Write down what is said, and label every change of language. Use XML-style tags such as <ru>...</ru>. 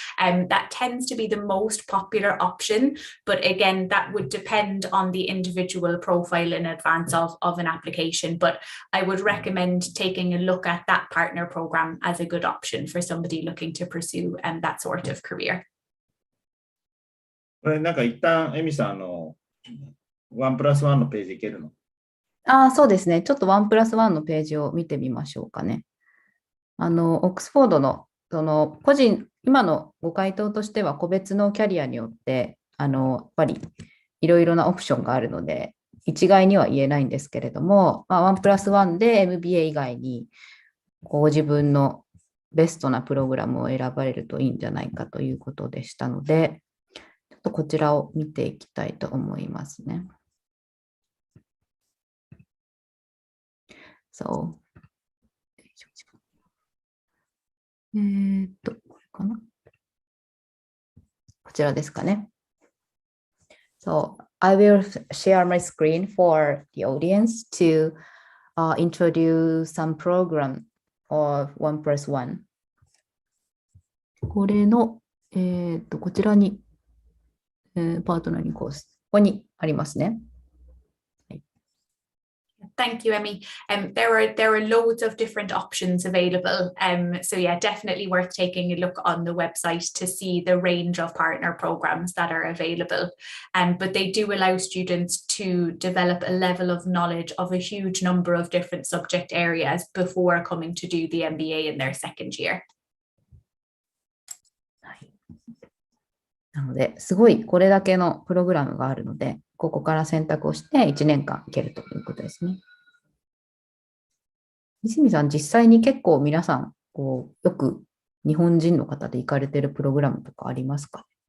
<en>That tends to be the most popular option, but again, that would depend on the individual profile in advance of an application. But I would recommend taking a look at that partner program as a good option for somebody looking to pursue that sort of career.</en> <ja>これなんか一旦エミさん1+1のページいけるの？そうですね。ちょっと1+1のページを見てみましょうかね。オックスフォードの、今のご回答としては個別のキャリアによって、やっぱりいろいろなオプションがあるので、一概には言えないんですけれども、1+1で MBA 以外に、ご自分のベストなプログラムを選ばれるといいんじゃないかということでしたので、ちょっとこちらを見ていきたいと思いますね。これかな。こちらですかね。</ja> <en>So, I will share my screen for the audience to introduce some program of 1+1。</en> <ja>これの、こちらに、パートナーにコース。ここにありますね。</ja> <en>Thank you, Emmy. There are loads of different options available. So yeah, definitely worth taking a look on the website to see the range of partner programs that are available. But they do allow students to develop a level of knowledge of a huge number of different subject areas before coming to do the MBA in their second year.</en> <ja>なので、すごいこれだけのプログラムがあるので、ここから選択をして1年間いけるということですね。泉さん、実際に結構皆さん、よく日本人の方で行かれてるプログラムとかありますか？</ja>